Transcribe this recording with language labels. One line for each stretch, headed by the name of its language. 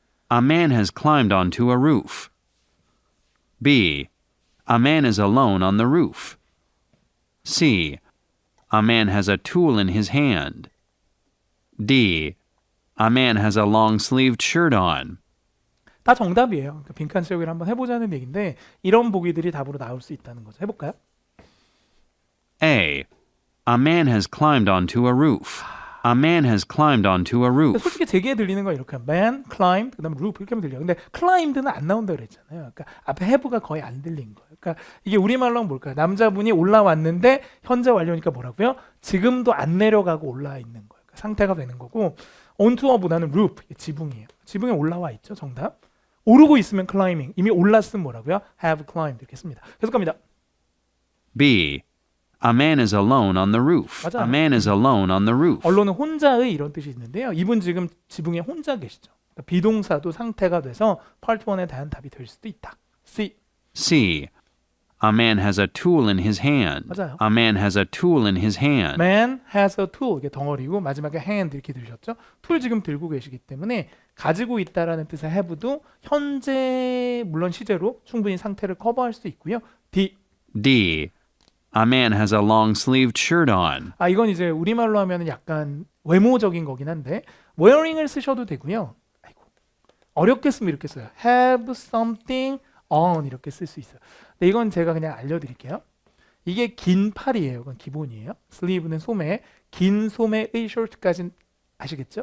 English: A man has climbed onto a roof. B. A man is alone on the roof. C. A man has a tool in his hand. D. A man has a long-sleeved shirt on.
Korean: 다 정답이에요. 그러니까 빈칸 채우기를 한번 해보자는 얘기인데 이런 보기들이 답으로 나올 수 있다는 거죠. 해볼까요?
English: A. A man has climbed onto a roof. A man has climbed onto a roof.
Korean: 솔직히 제 귀에 들리는 건 이렇게 man, climb, 그다음에 roof 이렇게 하면 들려요. 근데 climbed는 안 나온다 그랬잖아요. 그러니까 앞에 have가 거의 안 들린 거예요. 그러니까 이게 우리말로 하면 뭘까요? 남자분이 올라왔는데 현재 완료니까 뭐라고요? 지금도 안 내려가고 올라와 있는 거예요. 그러니까 상태가 되는 거고 onto보다는 roof, 지붕이에요. 지붕에 올라와 있죠. 정답. 오르고 있으면 climbing, 이미 올랐으면 뭐라고요?
English: have climbed
Korean: 이렇게 씁니다. 계속 갑니다.
English: B. A man is alone on the roof.
Korean: 맞아요.
English: A man is alone on the roof.
Korean: 언론은 혼자의 이런 뜻이 있는데요. 이분 지금 지붕에 혼자 계시죠. 그러니까 비동사도 상태가 돼서 part 1에 대한 답이 될 수도 있다.
English: C. C. A man has a tool in his hand.
Korean: 맞아요.
English: A man has a tool in his hand. Man has a tool.
Korean: 이게 덩어리고 마지막에 hand 이렇게 들으셨죠? 툴 지금 들고 계시기 때문에 가지고 있다라는 뜻의 have도 현재 물론 시제로 충분히 상태를 커버할 수 있고요.
English: D. D. A man has a long-sleeved shirt on.
Korean: 이건 이제 우리말로 하면 약간 외모적인 거긴 한데 wearing을 쓰셔도 되고요. 아이고. 어렵게 쓰면 이렇게 써요.
English: have something on
Korean: 이렇게 쓸 수 있어요. 근데 이건 제가 그냥 알려드릴게요. 이게 긴 팔이에요. 그건 기본이에요. sleeve는 소매, 긴 소매의 shirt까지는 아시겠죠?